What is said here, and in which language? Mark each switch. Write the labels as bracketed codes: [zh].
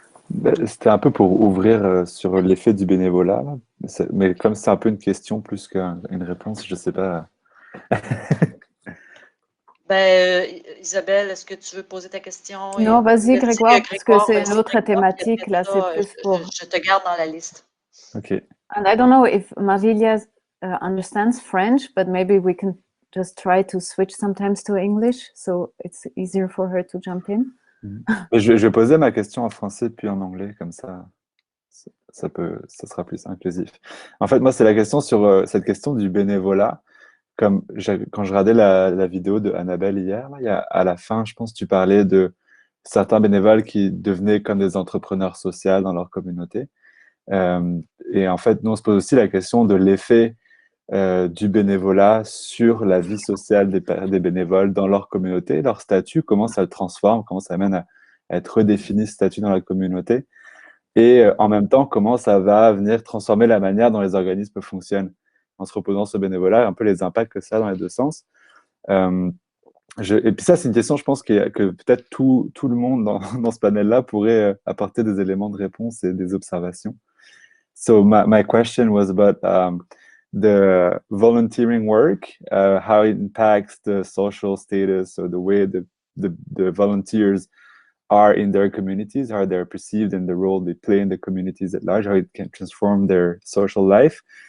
[fr] Ben, c'était un peu pour ouvrir sur l'effet du bénévolat, là. Mais comme c'est un peu une question plus qu'une réponse, je ne sais pas. Isabelle, est-ce que tu veux poser ta question? Non, vas-y, Grégoire, parce que c'est une autre thématique. Là, c'est plus pour... Je te garde dans la liste. OK. [en] And I don't know if Marilia understands French, but maybe we can just try to switch sometimes to English, so it's easier for her to jump in. [fr] Je vais poser ma question en français puis en anglais, comme ça sera plus inclusif. En fait, moi, c'est la question sur cette question du bénévolat. Quand je regardais la vidéo de Annabelle hier, là, à la fin, je pense que tu parlais de certains bénévoles qui devenaient comme des entrepreneurs sociaux dans leur communauté. Et en fait, nous, on se pose aussi la question de l'effet du bénévolat sur la vie sociale des bénévoles dans leur communauté, leur statut, comment ça le transforme, comment ça amène à être redéfini ce statut dans la communauté, et en même temps, comment ça va venir transformer la manière dont les organismes fonctionnent en se reposant sur le bénévolat, un peu les impacts que ça a dans les deux sens. Et puis ça, c'est une question, je pense, que peut-être tout le monde dans ce panel-là pourrait apporter des éléments de réponse et des observations. [en] So my question was about the volunteering work, how it impacts the social status or the way the volunteers are in their communities, how they're perceived and the role they play in the communities at large, how it can transform their social life.